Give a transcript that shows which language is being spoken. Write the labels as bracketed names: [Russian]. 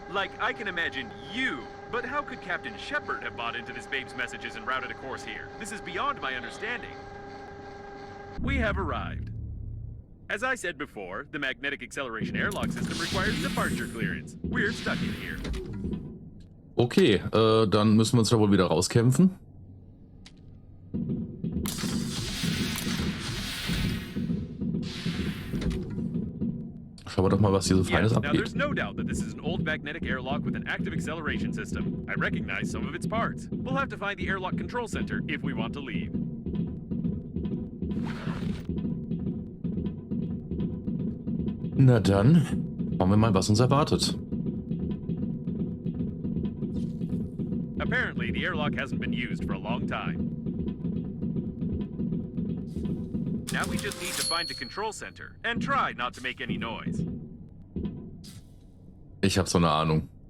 [English] Like, I can imagine you, but how could Captain Shepard have bought into this babe's messages and routed a course here? This is beyond my understanding. We have arrived. As I said before, the magnetic acceleration airlock system requires departure clearance. We're stuck in here. [German] Okay, dann müssen wir uns da wohl wieder rauskämpfen. Schauen wir doch mal, was hier so Feines [English] Now, [German] abgeht. [English] there's no doubt that this is an old magnetic airlock with an active acceleration system. I recognize some of its parts. We'll have to find the airlock control center if we want to leave. [German] Na dann, schauen wir mal, was uns erwartet. [English] Apparently, the airlock hasn't been used for a long time. Now we just need to find the control center and try not to make any noise. [German] Ich habe so eine Ahnung.